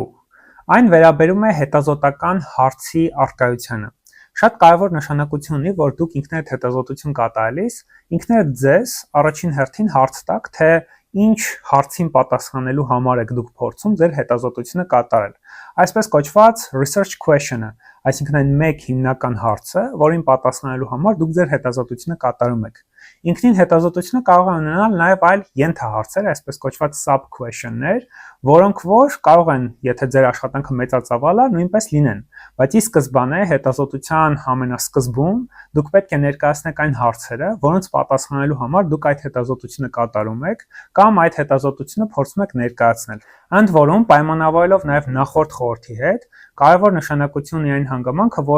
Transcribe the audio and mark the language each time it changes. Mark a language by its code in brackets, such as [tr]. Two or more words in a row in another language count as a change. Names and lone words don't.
[hy] Այն վերաբերում է հետազոտական հարցի առկայությանը։ Շատ կարևոր նշանակություն ունի, որ դուք ինքներդ հետազոտություն կատարելիս, ինքներդ ձեզ առաջին հերթին հարց տաք, թե ինչ հարցին պատասխանելու համար եք դուք փորձում ձեր հետազոտությունը կատարել։ Այսպես կոչված [en] research question- [hy] ը, այսինքն այն մեկ հիմնական հարցը, որին պատասխանելու համար դուք ձեր հետազոտությունը կատարում եք։ Ինքնին հետազոտությունը կարող է ունենալ նաև այլ ենթահարցեր, այսպես կոչված sub-question-ներ, որոնք որ կարող են, եթե ձեր աշխատանքը մեծածավալ է, նույնպես լինեն, բայց ի սկզբանե հետազոտության ամենասկզբում դուք պետք է ներկայացնեք այն հարցերը, որոնց պատասխանելու համար դուք այդ հետազոտությունը կատարում եք կամ այդ հետազոտությունը փորձում եք ներկայացնել։ Ընդ որում, պայմանավորելով նաև նախորդ խորհրդի հետ, կարևոր նշանակություն ունի այն հանգամանքը, որ